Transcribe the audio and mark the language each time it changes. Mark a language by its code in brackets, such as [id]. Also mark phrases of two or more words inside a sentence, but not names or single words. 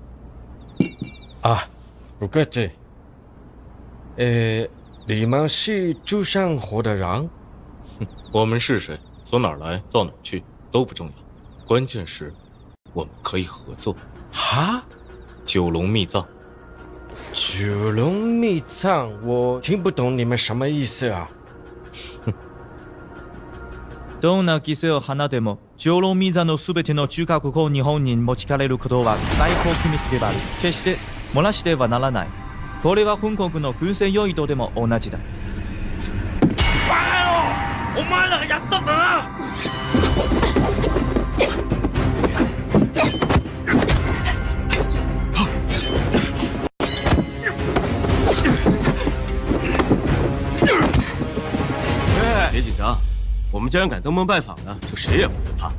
[zh] 啊，不客气。你们是朱山河的人？我们是谁，从哪儿来，到哪儿去都不重要，关键是我们可以合作。哈？九龙密藏。九龙密藏，我听不懂你们什么意思啊？ [ja] どんな犠牲を放っても、九龍密藏のすべての中核を日本に持ち帰れることは最高機密である。決して漏らしてはならない。これは本国の軍船用意とでも同じだ。バカ野郎！お前らがやったんだな！ [zh] 别紧张，我们既然敢登门拜访呢，就谁也不会怕。